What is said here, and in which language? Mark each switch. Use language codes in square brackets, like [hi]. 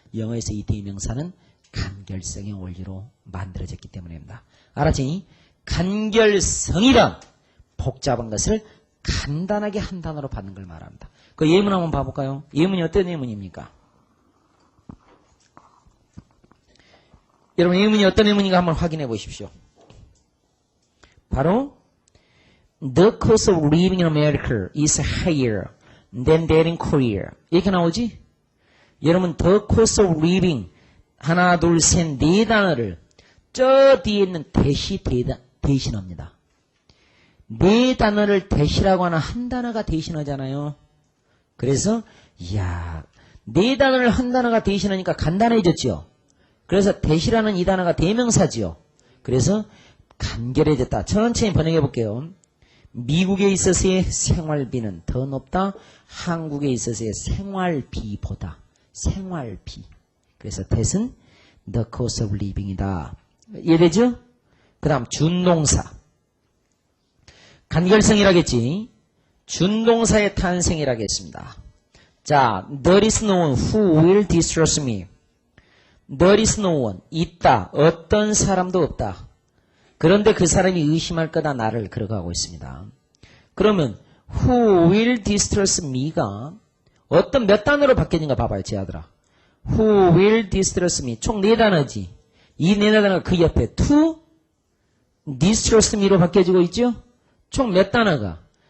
[ko] 영어에서 이 대명사는 간결성의 원리로 만들어졌기 때문입니다. 알았지? 간결성이란 복잡한 것을 간단하게 한 단어로 받는 걸 말합니다. 그 예문 한번 봐볼까요? 예문이 어떤 예문입니까? 여러분 예문이 어떤 예문인가 한번 확인해 보십시오. [en] 바로 The cost of living in America is higher than that in Korea. [ko] 이렇게 나오지? 여러분 [en] The cost of living [ko] 하나 둘 셋 네 단어를 저 뒤에 있는 대신합니다. 네 단어를 대시라고 하는 한 단어가 대신하잖아요. 그래서 이야 네 단어를 한 단어가 대신하니까 간단해졌죠. 그래서 대시라는 이 단어가 대명사지요. 그래서 간결해졌다. 천천히 번역해 볼게요. 미국에 있어서의 생활비는 더 높다. 한국에 있어서의 생활비보다. 생활비. 그래서 that은 [en] the cost of living [ko] 이다. 이해되죠? 그 다음 준동사. 간결성이라겠지. 준동사의 탄생이라겠습니다. [en] 자, there is no one who will distrust me. There is no one. [ko] 있다. 어떤 사람도 없다. 그런데 그 사람이 의심할 거다 나를 그러고 있습니다. 그러면 [en] who will distrust me [ko] 가 어떤 몇 단어로 바뀌는가 봐봐요. 제 아들아. [en] Who will distrust me. [ko] 총 4단어지. 이 4단어가 그 옆에 [en] to distrust me [ko] 로 바뀌어지고 있죠? 총 몇 단어가?